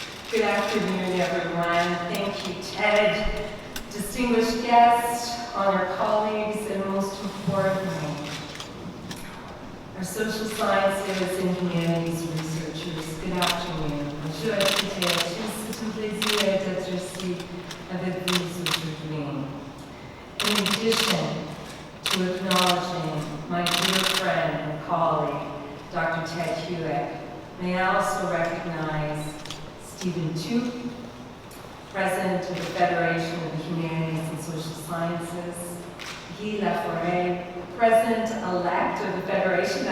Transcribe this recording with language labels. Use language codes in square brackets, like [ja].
[en] Good afternoon, everyone. Thank you, Ted, distinguished guests, honored colleagues, and most importantly, our social sciences and humanities researchers. Good afternoon. [fr] Je c'est un plaisir d'être ici avec vous aujourd'hui. [en] In addition to acknowledging my dear friend and colleague, Dr. Ted Hewitt, may I also recognize Stephen Tu, President of the Federation of the Humanities and Social Sciences, Guy Laforêt, President-elect of the Federation.